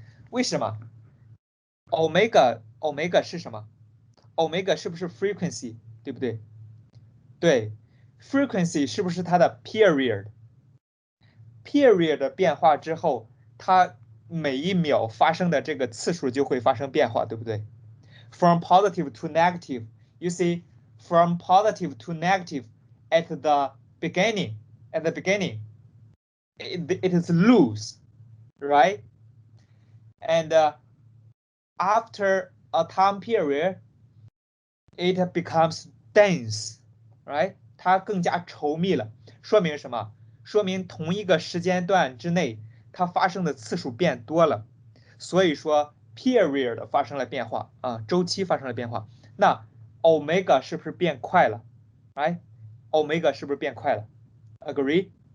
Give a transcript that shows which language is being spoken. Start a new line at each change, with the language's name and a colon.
Chinese: 为什么 ？omega 是什么 ？omega 是不是 frequency， 对不对？对 ，frequency 是不是它的 period 变化之后，它每一秒发生的这个次数就会发生变化，对不对 ？
English: From positive to negative, you see, from positive to negative at the beginning, it is loose, right? And after a time period, it becomes dense, right?
Chinese: 它更加稠密了，说明什么？说明同一个时间段之内，它发生的次数变多了，所以说 period 发生了变化啊，周期发生了变化。那 omega 是不是变快了？哎，omega 是不是变快了 ？
English: Agree?